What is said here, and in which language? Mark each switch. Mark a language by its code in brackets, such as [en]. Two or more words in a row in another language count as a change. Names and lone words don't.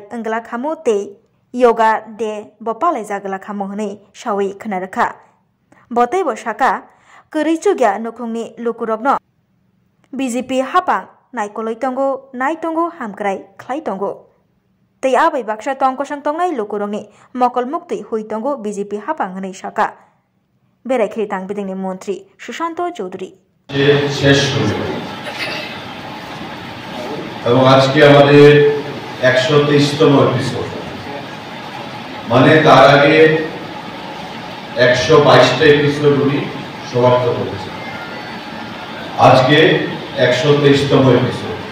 [brx] अंगला खामु ते योगा डे बपालाय जागला खामु हनै सावै खोनारखा बतै बसाका गोरै चुगिया नखुंनि लुकुरबनो बीजेपी हापां नायकलै तंगो नाय तंगो हामक्राय ख्लाय तंगो तै आबै बाक्सा तंकसं तंगनाय लुकुरंनि मकल मुक्ति हुई तंगो बीजेपी हापां हनै साका बेरायखिरि तांबेदिंनि मन्त्री सुशांत चौधरी [bn] এবং আজকে আমাদের 123তম এপিসোড মানে তার আগে 122টা এপিসোড উনি সমাপ্ত করেছেন আজকে 123তম এপিসোড